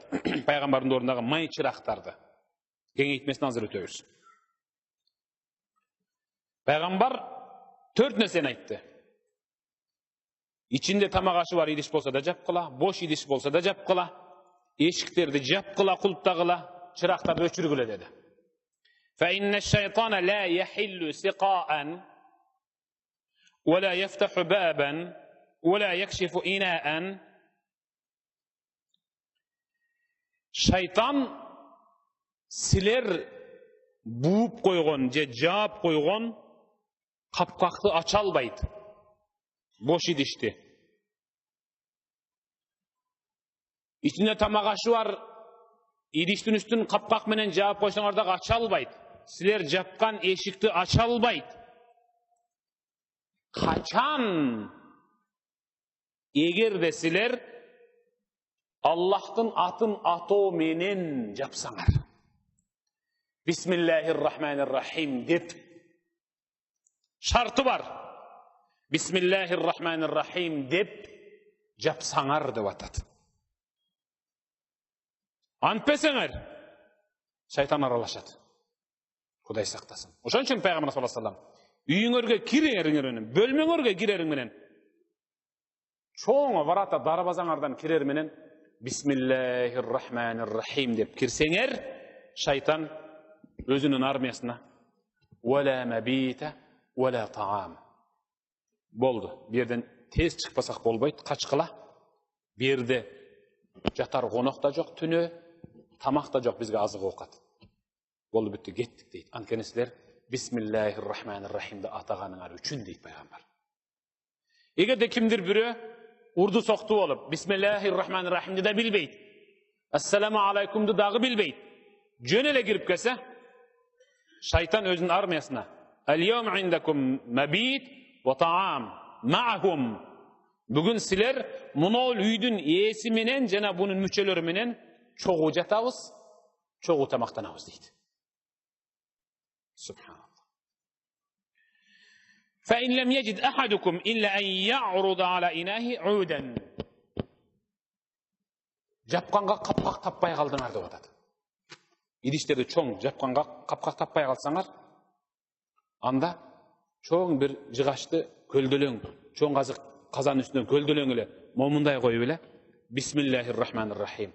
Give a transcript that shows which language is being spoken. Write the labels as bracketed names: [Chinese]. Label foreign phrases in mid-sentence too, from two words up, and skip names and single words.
[Kyrgyz] Пайгамбардын ордундагы май чырактарды. Кеңейтмесин азыр өтөбүз. Пайгамбар 4 нерсени айтты. İçinde тамак ашы бар идиш болсо да жапкыла, бош идиш болсо да жапкыла, эшиктерди жапкыла, кулуптагыла, чырактарды өчүргүлө деди. [Arabic] فإن الشيطان لا يحل سقاء ولا يفتح بابا ولا يكشف إناء. [Kyrgyz] Şeytan siler буып койгон же жаап койгон капкакты ача албайт. Бош идишти. Ичинде тамак ашы бар, идиштин үстүн капкак менен жаап койсоңор дагы ача албайт. Силер жапкан эшикти ача албайт. Качан эгерде силер Аллахтын атын атоо менен жапсаңар. [Arabic] بسم الله الرحمن الرحيم [Kyrgyz] деп шарты бар. [Arabic] بسم الله الرحمن الرحيم [Kyrgyz] деп жапсаңар деп атат. Антпесеңер, шайтан аралашат. Кудай сактасын. Ошон үчүн Пайгамбар [Arabic] صلى الله عليه وسلم [Kyrgyz] үйүңөргө киреңер менен, бөлмөңөргө кирер менен, чоң варата дарбазаңардан кирер менен [Arabic] بسم الله الرحمن الرحيم [Kyrgyz] деп кирсеңер, шайтан өзүнүн армиясына [Arabic] ولا مبيت ولا طعام. [Kyrgyz] Болду. Берден тез чыкпасак болбойт, качкыла. Берде жатар конок да жок түнө, тамак да жок, бизге азык оокат. Болду, бүттү, кеттик дейт. Анткени силер Бисмиллахир-рахманир-рахимди атаганыңар үчүн дейт пайгамбар. Эгерде кимдир бирөө урду сокту болуп, Бисмиллахир-рахманир-рахимди да билбейт, Ассаламу алейкумду дагы билбейт, жөн эле кирип келсе, шайтан өзүнүн армиясына [Arabic] اليوم عندكم مبيت وطعام معهم. [Kyrgyz] Бүгүн силер мунол үйдүн ээси менен жана бунун мүчөлөрү менен чогуу жатабыз, чогуу тамактанабыз дейт. Субханаллах. [Arabic] فإن لم يجد أحدكم إلا أن يعرض على إناه عودا. [Kyrgyz] Жапканга капкак таппай калдыңар деп атат. Идиштерди чоң жапканга капкак таппай калсаңар, анда чоң бир жыгачты көлдөлөң, чоң казык казан үстүнөн көлдөлөң эле, момундай коюп эле [Arabic] بسم الله الرحمن الرحيم.